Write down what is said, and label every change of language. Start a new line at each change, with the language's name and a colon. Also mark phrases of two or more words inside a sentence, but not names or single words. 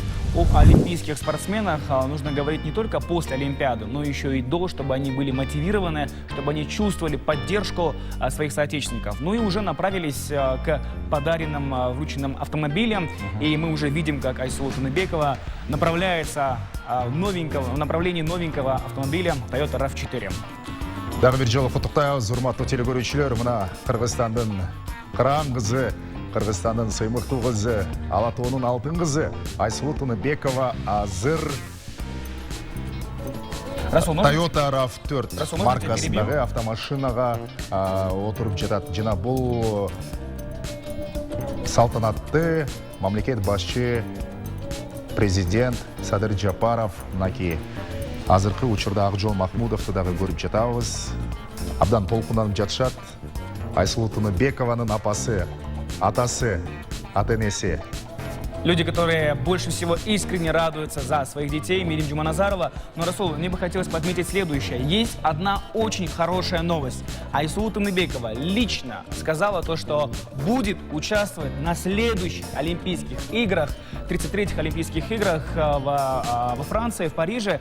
Russian: о олимпийских спортсменах нужно говорить не только после Олимпиады, но еще и до, чтобы они были мотивированы, чтобы они чувствовали поддержку своих соотечественников. Ну и уже направились к подаренным, врученным автомобилям. И мы уже видим, как Айсулу Тыныбекова направляется в направлении новенького автомобиля Toyota RAV4.
Kazakh: Дағы бір жолы құттықтаймыз,
Kyrgyz: урматтуу телекөрүүчүлөр, мына Кыргызстандын кыран кызы, Кыргызстандын сыймыктуу кызы, Ала тоонун алтын кызы Айсулу Тыныбекова азыр Toyota RAV4 маркасындагы автомашинага отуруп жатат. Жана бул салтанатты мамлекет башчы президент Садыр Жапаров мынакей азыркы учурда Акжол Махмудовду дагы көрүп жатабыз. Абдан толкунданып жатышат. Айсулу Тыныбекованын апасы, атасы, ата-энеси.
Russian: Люди, которые больше всего искренне радуются за своих детей, Мирим Джуманазарова. Но, Расул, мне бы хотелось подметить следующее. Есть одна очень хорошая новость. Айсулу Тыныбекова лично сказала то, что будет участвовать на следующих Олимпийских играх, 33-х Олимпийских играх во Франции, в Париже.